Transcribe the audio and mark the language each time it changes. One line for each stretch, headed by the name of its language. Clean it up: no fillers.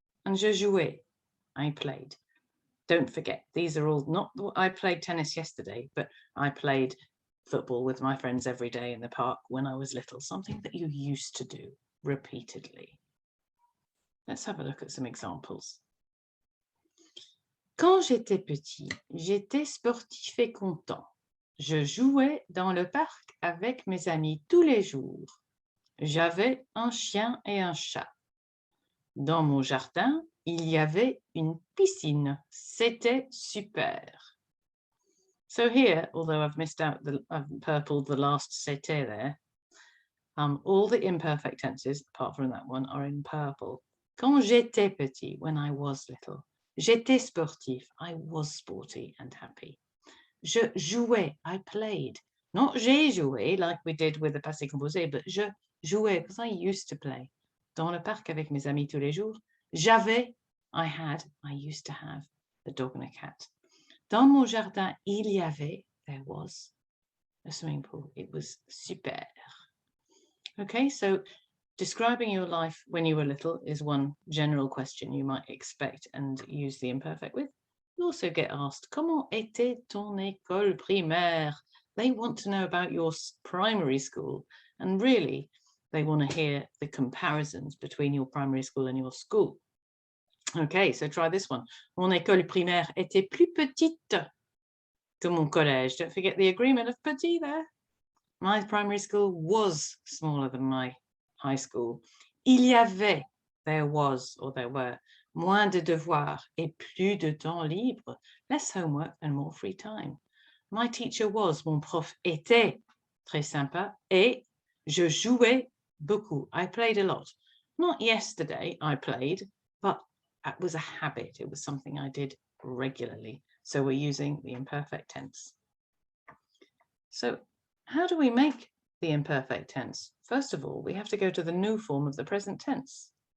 English: And
French: je jouais,
English: I played. Don't forget, these are all not, I played tennis yesterday, but I played football with my friends every day in the park when I was little, something that you used to do repeatedly. Let's have a look at some examples.
French: Quand j'étais petit, j'étais sportif et content. Je jouais dans le parc avec mes amis tous les jours. J'avais un chien et un chat. Dans mon jardin, il y avait une piscine. C'était super.
English: So here, although I've missed out, I've purpled the last
French: c'était
English: there, all the imperfect tenses, apart from that one, are in purple.
French: Quand j'étais petit,
English: when I was little.
French: J'étais sportif,
English: I was sporty and happy.
French: Je jouais,
English: I played. Not
French: j'ai joué,
English: like we did with the passé composé, but
French: je jouais,
English: because I used to play.
French: Dans le parc avec mes amis tous les jours. J'avais,
English: I had, I used to have a dog and a cat.
French: Dans mon jardin, il y avait,
English: there was, a swimming pool. It was super. Okay, so describing your life when you were little is one general question you might expect and use the imperfect with. You also get asked,
French: comment était ton école primaire?
English: They want to know about your primary school, and really they want to hear the comparisons between your primary school and your school. Okay, so try this one.
French: Mon école primaire était plus petite que mon collège.
English: Don't forget the agreement of petit there. My primary school was smaller than my high school.
French: Il y avait,
English: there was or there were,
French: moins de devoirs et plus de temps libre,
English: less homework and more free time. My teacher was,
French: mon prof était très sympa, et je jouais beaucoup.
English: I played a lot. Not yesterday I played, but it was a habit. It was something I did regularly. So we're using the imperfect tense. So how do we make the imperfect tense? First of all, we have to go to the new form of the present tense.